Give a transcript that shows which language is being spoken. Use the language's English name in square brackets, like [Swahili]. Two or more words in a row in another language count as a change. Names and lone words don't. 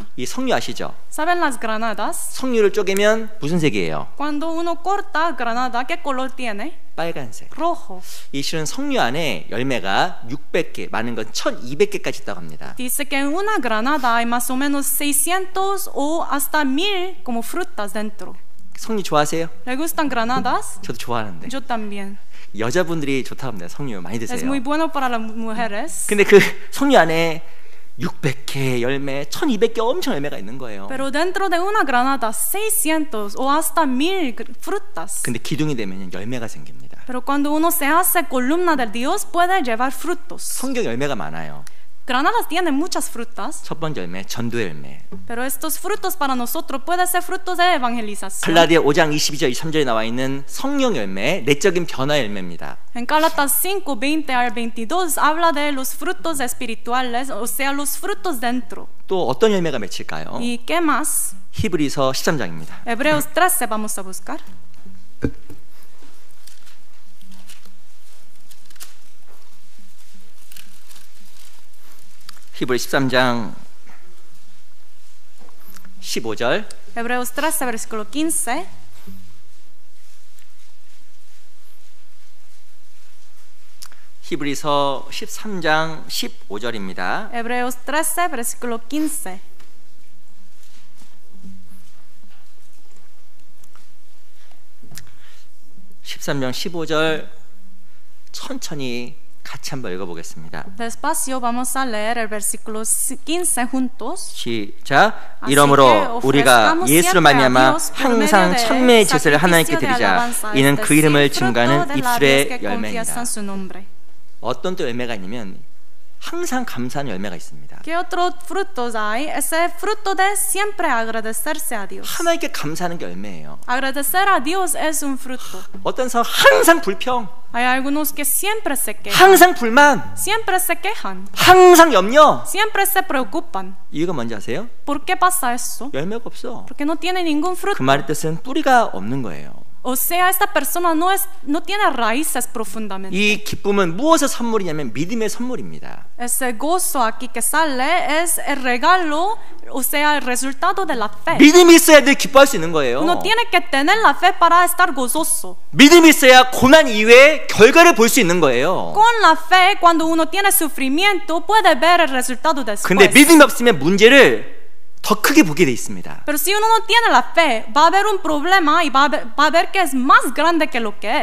[Korean] 이 석류 아시죠? [Spanish] ¿Saben las granadas? [Korean] 석류를 쪼개면 무슨 색이에요? [Spanish] Cuando uno corta granada, ¿qué color tiene? [Korean] 빨간색. [Spanish] Rojo. [Korean] 이 실은 석류 안에 열매가 600개, 많은 건 1200개까지 있다고 합니다. [Spanish] Dice que en una granada hay más o menos 600 o hasta 1000 como frutas dentro. [Korean] 석류 좋아하세요? [Spanish] ¿Le gustan granadas? [Korean] 저도 좋아하는데. [Spanish] Yo también. [Korean] 여자분들이 좋다고 합니다. 석류 많이 [Spanish] Es [Korean] 드세요. [Spanish] muy bueno para las mujeres. [Korean] 근데 그 석류 안에 600개 열매, 1200개 엄청 열매가 있는 거예요. [Spanish] Pero dentro de una granada 600 o hasta 1000 frutas. [Korean] 근데 기둥이 되면 열매가 생깁니다. [Spanish] Pero cuando uno se hace columna de Dios puede llevar frutos. [Korean] 성경 열매가 많아요. [Spanish] Granadas tienen muchas frutas, [Korean] 첫 번째 열매, 전도 열매. [Spanish] pero estos frutos para nosotros pueden ser frutos de evangelización. [Korean] 갈라디아 5장 22절 23절에 나와 있는 성령 열매, 내적인 변화 열매입니다. [Spanish] En Gálatas 5, 20 al 22 habla de los frutos espirituales, o sea, los frutos dentro. [Korean] 또 어떤 열매가 맺힐까요? [Spanish] ¿Y qué más? [Korean] 히브리서 13장입니다. [Spanish] Hebreos 13 vamos a buscar. [Korean] 히브리 13장 15절. [Spanish] Hebreos 13, versículo 15. [Korean] 히브리서 13장 15절입니다. [Spanish] Hebreos 13, versículo 15. [Korean] (13장 15절) 천천히 같이 한번 읽어보겠습니다. [Spanish] Despacio vamos a leer el versículo 15 juntos. [Korean] 시작. [Spanish] Así [Korean] 이러므로 [Spanish] que [Korean] 우리가 [Spanish] ofrezcamos [Korean] 예수를 [Spanish] siempre a [Korean] 말미암아 [Spanish] Dios por medio [Korean] 항상 [Spanish] de [Korean] 찬미의 제사를 하나님께 [Spanish] sacrificio de [Korean] 드리자. [Spanish] alabanza, [Korean] 이는 [Spanish] es [Korean] 그 이름을 [Spanish] decir, fruto [Korean] 증거하는 [Spanish] de labios [Korean] 입술의 [Spanish] que [Korean] 열매입니다. [Spanish] confiesan su nombre. [Korean] 어떤 또 열매가 있냐면 항상 감사하는 열매가 있습니다. [Spanish] ¿Qué otros frutos hay? Ese fruto de siempre agradecerse a Dios. [Korean] 하나님께 감사하는 게 열매예요. [Spanish] Agradecer a Dios es un fruto. [Korean] 어떤 사람 항상 불평, [Spanish] Hay algunos que siempre se quejan, [Korean] 항상 불만, [Spanish] siempre se quejan, [Korean] 항상 염려. [Spanish] siempre se preocupan. [Korean] 이유가 뭔지 아세요? [Spanish] ¿Por qué pasa eso? [Korean] 열매가 없어. [Spanish] Porque no tiene ningún [Korean] 그 [Spanish] fruto. [Korean] 말의 뜻은 뿌리가 없는 거예요. [Spanish] O sea, esta persona no tiene raíces profundamente. [Korean] 이 기쁨은 무엇의 선물이냐면 믿음의 선물입니다. [Spanish] Ese gozo aquí que sale es el regalo, o sea, el resultado de la fe. [Korean] 믿음이 있어야 늘 기뻐할 수 있는 거예요. [Spanish] Uno tiene que tener la fe para estar gozoso. [Korean] 믿음이 있어야 고난 이외에 결과를 볼 수 있는 거예요. [Spanish] Con la fe, cuando uno tiene sufrimiento, puede ver el resultado después. [Korean] 근데 믿음이 없으면 문제를 더 크게 보게 돼 있습니다. [Spanish] Pero si uno no tiene la fe, va a haber un problema y va a ver que es más grande que lo que